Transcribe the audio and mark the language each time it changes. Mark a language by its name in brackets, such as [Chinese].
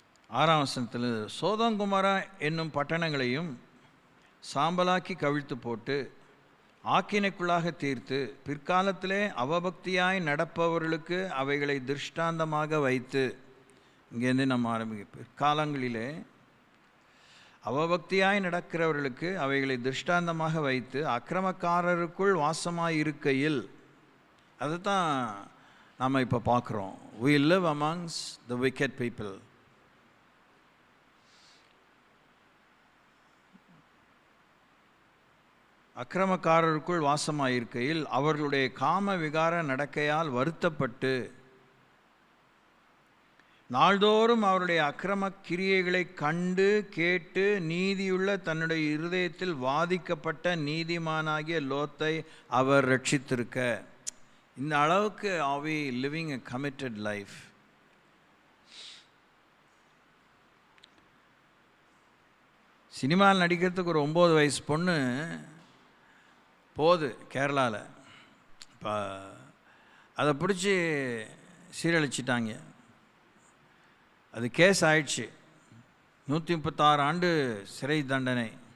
[Tamil] ஆறாம் வசனத்தில், சோதோங்குமாரா என்னும் பட்டணங்களையும் சாம்பலாக்கி கவிழ்த்து போட்டு ஆக்கினைக்குள்ளாக தீர்த்து பிற்காலத்திலே அவபக்தியாய் நடப்பவர்களுக்கு அவைகளை திருஷ்டாந்தமாக வைத்து, இங்கேருந்து நம்ம ஆரம்பிக்க, பிற்காலங்களிலே அவபக்தியாய் நடக்கிறவர்களுக்கு அவைகளை திருஷ்டாந்தமாக வைத்து அக்கிரமக்காரருக்குள் வாசமாயிருக்கையில், அதுதான் நாம் இப்போ பார்க்குறோம். [English] we live amongst the wicked people. [Tamil] அக்கிரமக்காரருக்குள் வாசமாயிருக்கையில் அவர்களுடைய காம விகார நடக்கையால் வருத்தப்பட்டு நாள்தோறும் அவருடைய அக்கிரம கிரியைகளை கண்டு கேட்டு நீதியுள்ள தன்னுடைய இருதயத்தில் வாதிக்கப்பட்ட நீதிமானாகிய லோத்தை அவர் ரட்சித்திருக்க. இந்த அளவுக்கு [English] are we living a committed life? [Tamil] சினிமாவில் நடிக்கிறதுக்கு ஒரு 9 வயசு பொண்ணு போகுது கேரளாவில். இப்போ அதை பிடிச்சி சீரழிச்சிட்டாங்க. அது கேஸ் ஆயிடுச்சு. 136 ஆண்டு சிறை தண்டனை.